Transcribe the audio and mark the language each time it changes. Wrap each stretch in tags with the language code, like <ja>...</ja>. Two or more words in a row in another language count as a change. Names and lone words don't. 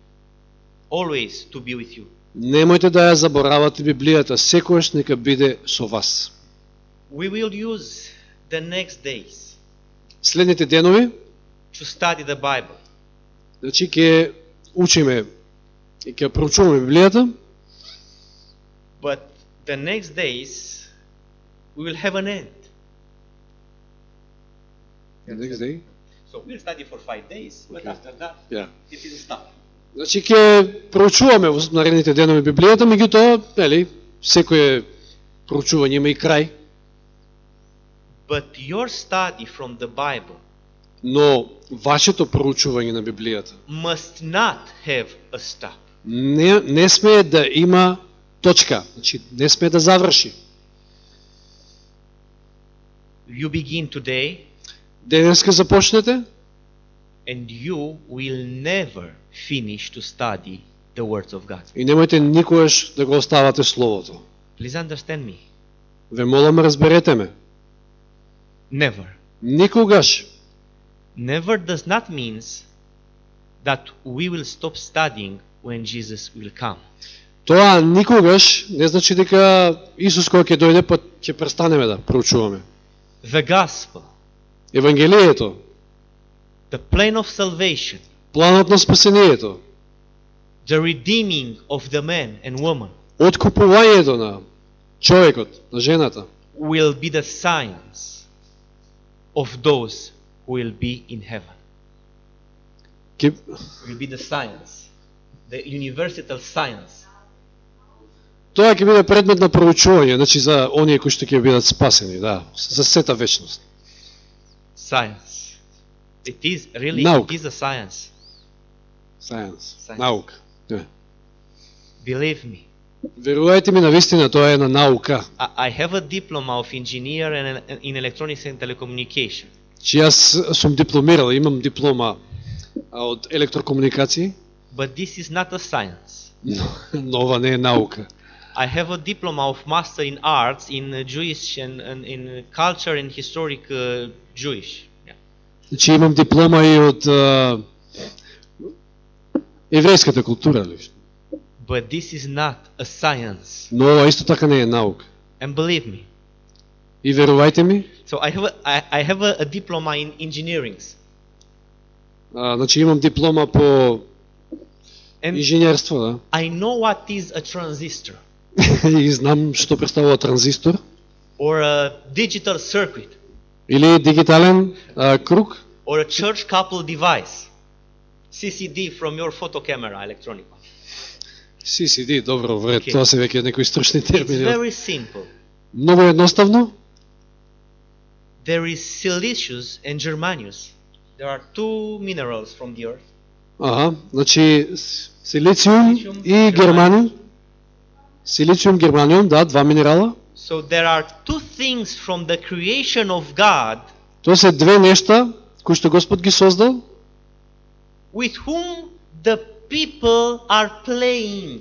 <en>Always to be with you.</en> <mk>Немојте да ја заборавате Библијата, секојаш нека биде со вас.</mk> <en>We will use the next days</en> <mk>Следните денови,</mk> <en>to study the Bible.</en> <mk>значи ќе учиме и ќе проучуваме Библијата,</mk> <en>But the next days we will have an end. So we'll study for 5 days, but Okay. after that Yeah. it will stop.</en> <mk>Значи ќе проучуваме во наредните денови Библијата, меѓутоа, нели, секое проучување има и крај,</mk> <en>But your study from the Bible</en> <mk>но вашето проучување на Библијата</mk> <en>must not have a stop.</en> <mk>не смее да има точка, значи не смее да заврши.</mk> <en>You begin today</en> <mk>Денеска започнете</mk> <en>and you will never finish to study the words of God.</en> <mk>и немојте никогаш да го оставате Словото.</mk> <en>Please understand me.</en> <mk>Ве молам, разберете ме.</mk> <en>Never.</en> <mk>Никогаш.</mk> <en>Never does not mean that we will stop studying when Jesus will come.</en> <mk>Тоа никогаш не значи дека Исус кога ќе дојде па ќе престанеме да проучуваме.</mk> <en>The gospel,</en> <mk>Евангелието,</mk> <en>the plan of salvation,</en> <mk>планот на спасението,</mk> <en>the redeeming of the man and woman</en> <mk>откупувањето на човекот, на жената,</mk> <en>will be the signs of those who will be in heaven. Will be the science, the universal science.</en> <mk>Тоа ќе биде предмет на проучување, значи за оние кои што ќе бидат спасени, да, за сета вечност.</mk> <en>Science. It is really</en> <mk>Наука.</mk> <en>it is a science. Science. Science.</en> <mk>Наука. Не.</mk> <en>Believe me.</en> <mk>Верувајте ми, навистина тоа е на наука.</mk> <en>I have a diploma of engineer in electronics and telecommunication.</en> <mk>Че јас сум дипломирал, имам диплома од електрокомуникации,</mk> <en>But this is not a science. но ова не е наука. I have a diploma of master in arts in Jewish and in culture and historic Jewish. Yeah.</en> <mk>Значи имам диплома и од еврејската култура лично.</mk> <en>But this is not a science.</en> <mk>Но ова исто така не е наука.</mk> <en>And believe me.</en> <mk>И верувајте ми,</mk> <en>So I have a diploma in engineering.</en> <mk>значи имам диплома по</mk> <en>And</en> <mk>инженерство, да.</mk> <en>I know what is a transistor</en> <mk>И знам што представува транзистор</mk> <en>or a digital circuit</en> <mk>или дигитален круг,</mk> <en>or a church coupled device. CCD from your photo camera, electronic one. CCD,</en> <mk>добро, вред,</mk> <en>Okay.</en> <mk>тоа се веќе некои стручни</mk> <en>It's</en> <mk>термини.</mk> <en>very simple.</en> <mk>Многу едноставно.</mk> <en>there is silicious and germanium. There are two minerals from the earth.</en> <mk>Значи силициум и германиум. Силициум, германиум, да, два минерала.</mk> <en>So there are two things from the creation of God</en> <mk>Тоа се две нешта кои што Господ ги создал,</mk> <en>with whom the people are playing.</en>